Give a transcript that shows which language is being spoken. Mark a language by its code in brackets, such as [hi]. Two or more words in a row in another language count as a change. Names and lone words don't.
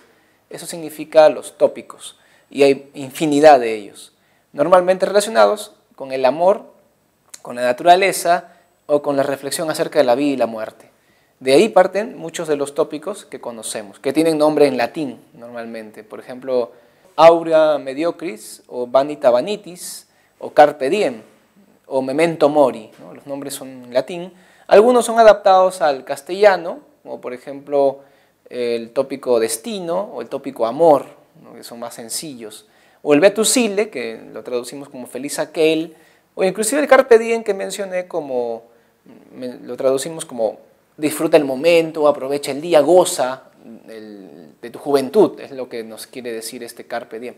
[es] Eso significa los tópicos, y hay infinidad de ellos, normalmente relacionados con el amor, con la naturaleza o con la reflexión acerca de la vida y la muerte. De ahí parten muchos de los tópicos que conocemos, que tienen nombre en latín normalmente. Por ejemplo, [la] Aurea Mediocris o Vanita Vanitis o Carpe Diem o Memento Mori, [es] ¿no? Los nombres son en latín. Algunos son adaptados al castellano, como por ejemplo el tópico destino o el tópico amor, ¿no? Que son más sencillos. O el [la] Vetus Ille, [es] que lo traducimos como feliz aquel, o inclusive el [la] Carpe Diem [es] que mencioné, lo traducimos como disfruta el momento, aprovecha el día, goza de tu juventud, es lo que nos quiere decir este [la] Carpe Diem.